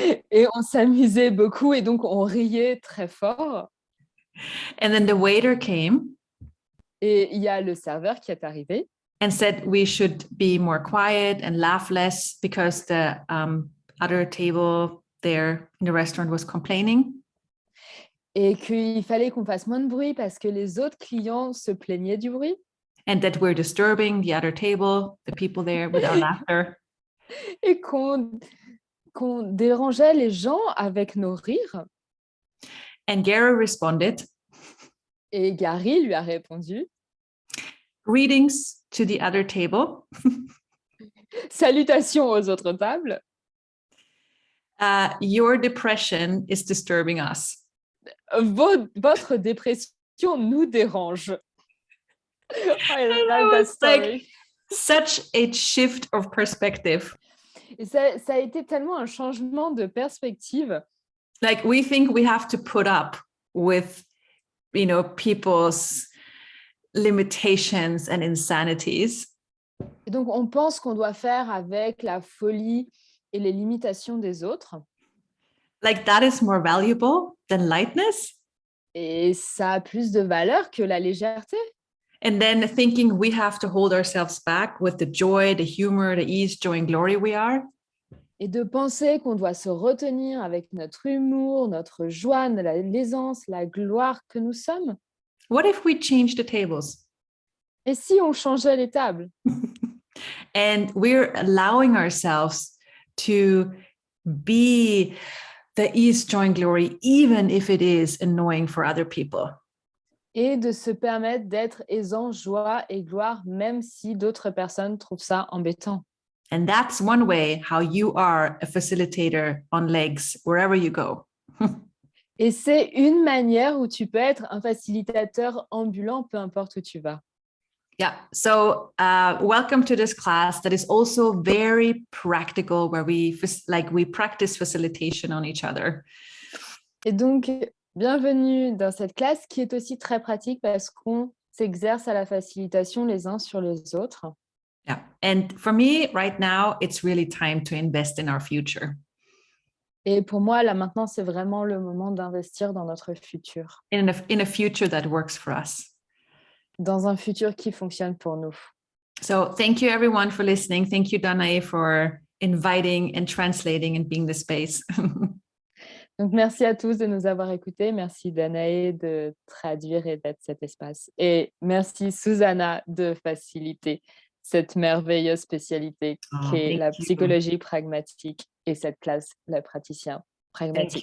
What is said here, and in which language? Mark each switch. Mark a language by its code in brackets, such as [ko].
[fr] Et on s'amusait beaucoup et donc on riait très fort. [en] And then the waiter came. [fr] Et il y a le serveur qui est arrivé. [en] And said we should be more quiet and laugh less because the other table there in the restaurant was complaining. [fr] Et qu'il fallait qu'on fasse moins de bruit parce que les autres clients se plaignaient du bruit. [en] And that we're disturbing the other table, the people there, with our laughter. [fr] Et qu'on dérangeait les gens avec nos rires. [en] And Gary responded. [fr] Et Gary lui a répondu. [en] Greetings to the other table. [fr] Salutations aux autres tables. [en] Your depression is disturbing us. [fr] Votre dépression nous dérange. [en] I love that story. Like such a shift of perspective. [fr] Et ça a été tellement un changement de perspective. [en] Like we think we have to put up with, people's limitations and insanities. [fr] Et donc, on pense qu'on doit faire avec la folie et les limitations des autres. [en] Like that is more valuable than lightness. [fr] Et ça a plus de valeur que la légèreté. [en] And then thinking we have to hold ourselves back with the joy, the humor, the ease, joy, and glory we are. [fr] Et de penser qu'on doit se retenir avec notre humour, notre joie, l'aisance, la gloire que nous sommes. [en] What if we change the tables? [fr] Et si on changeait les tables? [en] And we're allowing ourselves to be the ease, joy, and glory, even if it is annoying for other people. [fr] Et de se permettre d'être aisant, joie et gloire, même si d'autres personnes trouvent ça embêtant. [en] And that's one way how you are a facilitator on legs, wherever you go. [fr] Et c'est une manière où tu peux être un facilitateur ambulant, peu importe où tu vas. [en] Yeah. So welcome to this class that is also very practical, where we practice facilitation on each other. [fr] Et donc, bienvenue dans cette classe qui est aussi très pratique parce qu'on s'exerce à la facilitation les uns sur les autres. [en] Yeah. And for me right now, it's really time to invest in our future. [fr] Et pour moi, là maintenant, c'est vraiment le moment d'investir dans notre futur. [en] In a future that works for us. [fr] Dans un futur qui fonctionne pour nous. [en] So thank you everyone for listening. Thank you, Danae, for inviting and translating and being the space. [fr] Donc, merci à tous de nous avoir écoutés. Merci, Danae, de traduire et d'être cet espace. Et merci, Susanna, de faciliter cette merveilleuse spécialité qu'est la psychologie pragmatique et cette classe, le praticien pragmatique.